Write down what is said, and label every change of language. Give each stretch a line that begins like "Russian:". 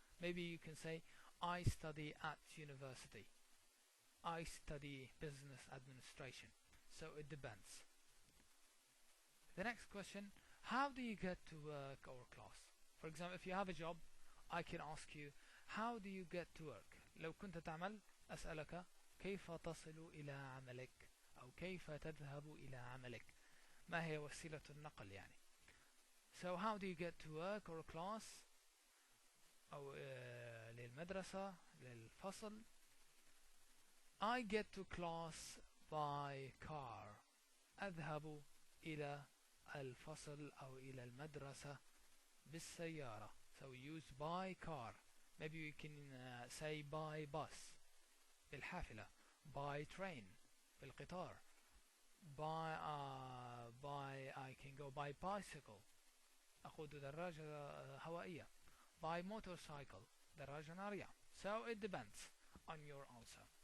English: Maybe you can say I study at university. I study business administration. So it depends. The next question, how do you get to work or class? For example, if you have a job, I can ask you, how do you get to work?
Arabic: لو كنت تعمل أسألك كيف تصل إلى عملك أو كيف تذهب إلى عملك؟ ما هي وسيلة النقل يعني؟
English: So how do you get to work or class
Arabic: أو للمدرسة للفصل؟
English: I get to class by car.
Arabic: أذهب إلى الفصل أو إلى المدرسة بالسيارة.
English: So we use by car. Maybe we can say by bus
Arabic: بالحافلة,
English: by train
Arabic: بالقطار,
English: by I can go by bicycle.
Arabic: أخذ دراجة هوائية.
English: By motorcycle
Arabic: دراجة نارية.
English: So it depends on your answer.